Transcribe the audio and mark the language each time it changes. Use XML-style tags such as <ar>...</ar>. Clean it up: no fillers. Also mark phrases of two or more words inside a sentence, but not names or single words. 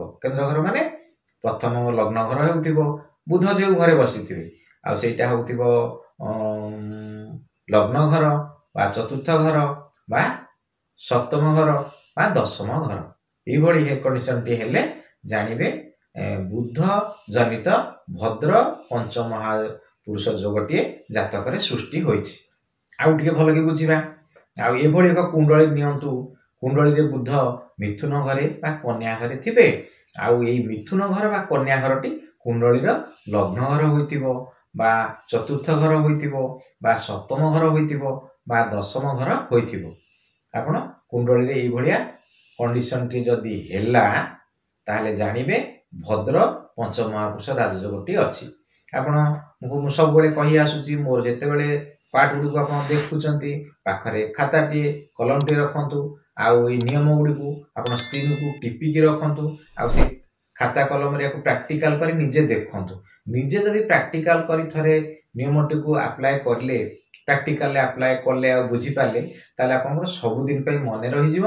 <or>କେନ୍ଦ୍ର ଘର ମାନେ ପ୍ରଥମ ଲଗ୍ନ ଘର ହେଉଥିବ, ବୁଧ ଯେ ଘରେ ବସିଥିବେ, ଆଉ ସେଟା ହେଉଥିବ ଲଗ୍ନ ଘର ବା ଚତୁର୍ଥ ଘର ବା ସପ୍ତମ ଘର ବା ଦଶମ ଘର। ଏହି ଭଳି ହେ କଣ୍ଡିସନଟି ହେଲେ ଜାଣିବେ ବୁଧ ଜନିତ ଭଦ୍ର ପଞ୍ଚ ମହାପୁରୁଷ ଯୋଗଟିଏ ଜାତକରେ ସୃଷ୍ଟି ହୋଇଛି। ଆଉ ଟିକେ ଭଲ କି ବୁଝିବା। ଆଉ ଏ ଭଳି ଏକ କୁଣ୍ଡଳୀ ନିଅନ୍ତୁ, କୁଣ୍ଡଳୀରେ ବୁଧ ମିଥୁନ ଘରେ ବା କନ୍ୟା ଘରେ ଥିବେ, ଆଉ ଏହି ମିଥୁନ ଘର ବା କନ୍ୟା ଘରଟି କୁଣ୍ଡଳୀର ଲଗ୍ନ ଘର ହୋଇଥିବ ବା ଚତୁର୍ଥ ଘର ହୋଇଥିବ ବା ସପ୍ତମ ଘର ହୋଇଥିବ ବା ଦଶମ ଘର ହୋଇଥିବ। ଆପଣ କୁଣ୍ଡଳୀରେ ଏହି ଭଳିଆ କଣ୍ଡିସନଟି ଯଦି ହେଲା ତାହାହେଲେ ଜାଣିବେ ଭଦ୍ର ପଞ୍ଚ ମହାପୁରୁଷ ରାଜଯୋଗଟି ଅଛି। ଆପଣ ମୁଁ ସବୁବେଳେ କହି ଆସୁଛି, ମୋର ଯେତେବେଳେ ପାଠଗୁଡ଼ିକୁ ଆପଣ ଦେଖୁଛନ୍ତି ପାଖରେ ଖାତାଟି କଲମଟି ରଖନ୍ତୁ, ଆଉ ଏ ନିୟମଗୁଡ଼ିକୁ ଆପଣ ସ୍କ୍ରିନକୁ ଟିପି କି ରଖନ୍ତୁ, ଆଉ ସେ ଖାତା କଲମରେ କୁ ପ୍ରାକ୍ଟିକାଲ କରି ନିଜେ ଦେଖନ୍ତୁ। ନିଜେ ଯଦି ପ୍ରାକ୍ଟିକାଲ କରି ଥରେ ନିୟମଟି କୁ ଅପ୍ଲାଇ କଲେ,</or> <en>practical apply</en> <or>କଲେ ଆଉ ବୁଝି ପାରିଲେ ତାହାହେଲେ ଆପଣ ସବୁ ଦିନ ପାଇଁ ମନେ ରହି ଯିବ।</or>